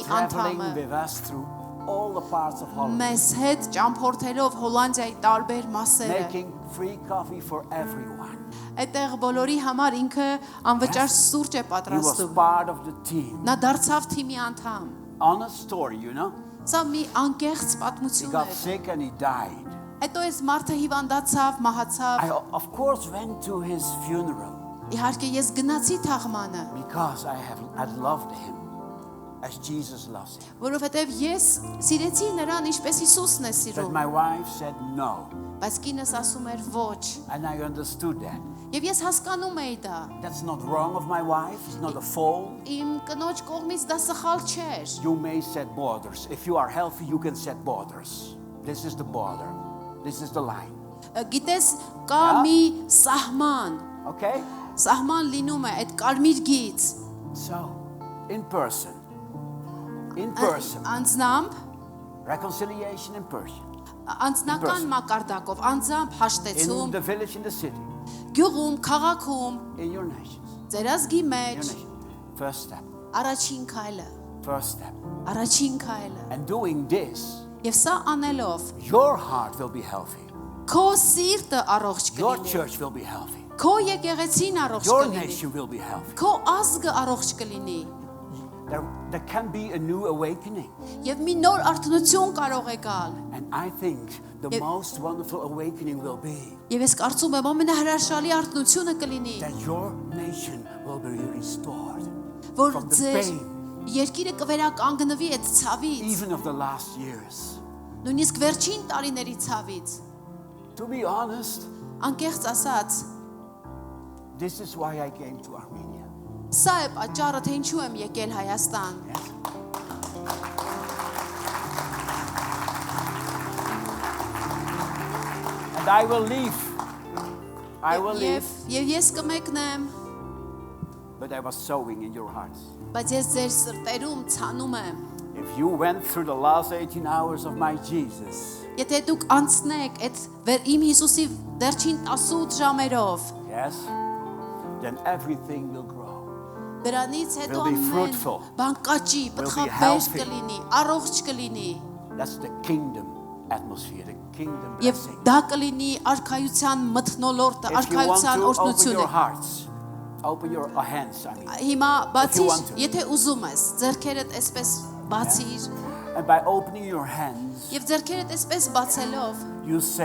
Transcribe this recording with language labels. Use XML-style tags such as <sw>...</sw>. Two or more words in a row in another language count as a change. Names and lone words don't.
<en>Traveling</en> <hy>անդամը։</hy> <en>with us through all the parts of Holland.</en> <hy>Մեզ հետ ճամփորդելով Հոլանդիայի տարբեր մասերը։</hy> <en>Making free coffee for everyone.</en> <hy>Այդտեղ բոլորի համար ինքը անվճար սուրճ է</hy> <en>He was</en> <hy>պատրաստում։</hy> <en>part of the team.</en> <hy>Նա դարձավ թիմի անդամ։</hy> <en>Honest story, you know.</en> <hy>Սա մի անկեղծ</hy> <en>He</en> <hy>պատմություն</hy> <en>got</en> <hy>է։</hy> <en>sick and he died.</en> <hy>Հետո այս մարդը հիվանդացավ, մահացավ։</hy> <en>I, of course, went to his funeral</en> <hy>Իհարկե ես գնացի թաղմանը,</hy> <en>because I loved him as Jesus loves him.</en> <hy>որովհետև ես սիրեցի նրան ինչպես Հիսուսն է</hy> <en>But</en> <hy>սիրում,</hy> <en>my wife said no,</en> <hy>բայց կինս ասում էր ոչ։</hy> <en>and I understood that.</en> <hy>Եվ ես հասկանում էի դա։</hy> <en>That's not wrong of my wife. It's not a fault. Իմ կնոջ կողմից դա սխալ չէր։ You may set borders. If you are healthy, you can set borders. This is the border. This is the line.</en> <hy>Գիտես, կա մի սահման,</hy> <en>Okay?</en> <hy>սահման լինում է այդ կարմիր գիծ։</hy> <en>So, in person,</en> <hy>Անձնամբ,</hy> <en>reconciliation in person,</en> <hy>անձնական մակարդակով, անձամբ</hy> <en>in</en> <hy>հաշտեցում,</hy> <en>the village, in the city,</en> <hy>գյուղում, քաղաքում,</hy> <en>in your nations.</en> <hy>ձեր ազգի</hy> <en>Your</en> <hy>մեջ,</hy> <en>nation. First step.</en> <hy>առաջին քայլը,</hy> <en>First step.</en> <hy>առաջին քայլը։</hy> <en>And doing this,</en> <hy>Եվ սա անելով,</hy> <en>your heart will be healthy.</en> <hy>քո սիրտը առողջ</hy> <en>Your</en> <hy>կլինի,</hy> <en>church will be healthy.</en> <hy>քո եկեղեցին առողջ</hy> <en>Your</en> <hy>կլինի,</hy> <en>nation will be healthy.</en> <hy>քո ազգը առողջ կլինի,</hy> <en>There can be a new awakening.</en> <hy>եւ մի նոր արթնություն կարող է գալ։</hy> <en>And I think the Yep. most wonderful awakening will be</en> <hy>Եվ ես կարծում եմ ամենահրաշալի արթնությունը կլինի,</hy> <en>that your nation will be restored</en> <hy>որ</hy> <en>from the</en> <hy>ձեր</hy> <en>pain,</en> <hy>երկիրը կվերականգնվի այդ ցավից,</hy> <en>even of the last years.</en> <hy>նույնիսկ վերջին տարիների ցավից։</hy> <en>To be honest,</en> <hy>Անկեղծ ասած,</hy> <en>this is why I came to Armenia.</en> <hy>սա է պատճառը, թե ինչու եմ եկել Հայաստան։</hy> <en>Yes. And I will leave. I will leave.</en> <hy>Եվ ես կմեկնեմ,</hy> <en>But I was sowing in your hearts.</en> <hy>բայց ես ձեր սրտերում ցանում եմ։</hy> <en>If you went through the last 18 hours of my Jesus,</en> <hy>Եթե դուք անցնեք այդ իմ Հիսուսի վերջին 18 ժամերով,</hy> <en>yes, then everything will grow.</en> <hy>դրանից հետո</hy> <en>Will be</en> <hy>ամեն</hy> <en>fruitful.</en> <hy>բան կաճի,</hy> <en>Will be</en> <hy>պտղաբեր</hy> <en>healthy.</en> <hy>կլինի, առողջ կլինի։</hy> <en>That's the kingdom atmosphere, the kingdom</en> <hy>Եվ</hy> <en>blessing.</en> <hy>դա կլինի արքայության մթնոլորտը,</hy> <en>If you want</en> <hy>արքայության</hy> <en>to open</en> <hy>օրհնությունը։</hy> <en>your hearts, open your hands, I mean.</en> <hy>Հիմա բացիր,</hy> <en>want to.</en> <hy>եթե ուզում ես, ձեռքերդ այսպես բացիր,</hy> <en>And by opening your hands,</en> <hy>եւ ձեռքերդ այսպես բացելով,</hy> <en>you say,</en>